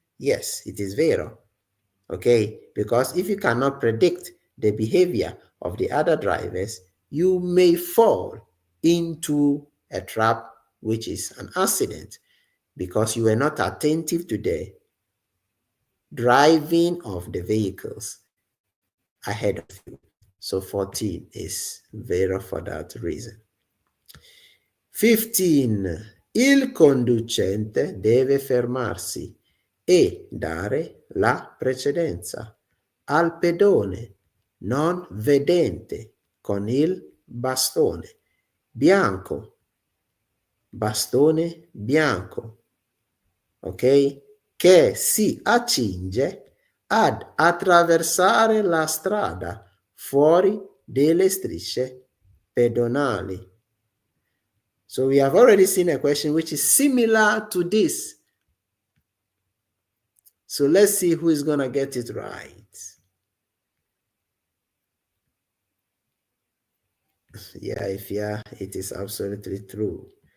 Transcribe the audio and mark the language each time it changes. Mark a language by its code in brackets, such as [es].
[en] Yes, it is vero. Okay, because if you cannot predict the behavior of the other drivers, you may fall into a trap, which is an accident, because you were not attentive to the driving of the vehicles ahead of you. So 14 is vero for that reason. 15. [it] Il conducente deve fermarsi e dare la precedenza al pedone non vedente con il bastone bianco. Bastone bianco. Ok? Che si accinge ad attraversare la strada fuori delle strisce pedonali. [en] So we have already seen a question which is similar to this. So let's see who is going to get it right. Yeah, it is absolutely true.